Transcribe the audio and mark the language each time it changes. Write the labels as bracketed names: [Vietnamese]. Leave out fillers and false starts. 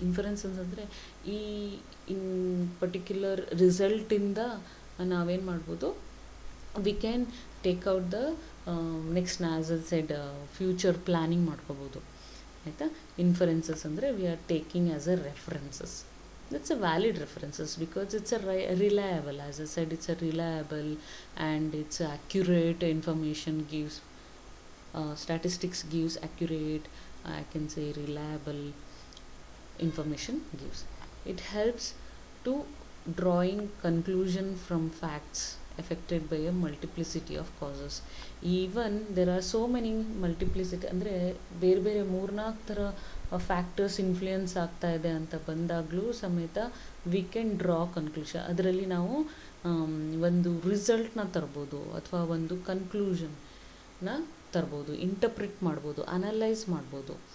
[Kannada] Inferences ಅಂದರೆ ಈ ಇನ್ particular ರಿಸಲ್ಟಿಂದ ನಾವೇನು ಮಾಡ್ಬೋದು, [English] we can take out the next as a said [Kannada] future planning ಮಾಡ್ಕೋಬೋದು. ಆಯಿತಾ. [English] Inferences ಅಂದರೆ we are taking as a references. That's a valid references because it's a reliable, as I said, it's a reliable and it's accurate information gives, statistics gives accurate, I can say reliable information gives. It helps to drawing conclusion from facts affected by a multiplicity of causes. Even there are so many multiplicity [Kannada] ಅಂದರೆ ಬೇರೆ ಬೇರೆ ಮೂರ್ನಾಲ್ಕು ಥರ factors influence ಆಗ್ತಾ ಇದೆ ಅಂತ ಬಂದಾಗಲೂ ಸಮೇತ [English] We can draw conclusion. [Kannada] ಅದರಲ್ಲಿ ನಾವು ಒಂದು ರಿಸಲ್ಟ್ನ ತರ್ಬೋದು ಅಥವಾ ಒಂದು ಕನ್ಕ್ಲೂಷನ್ನ ತರ್ಬೋದು, ಇಂಟರ್ಪ್ರಿಟ್ ಮಾಡ್ಬೋದು, ಅನಲೈಸ್ ಮಾಡ್ಬೋದು.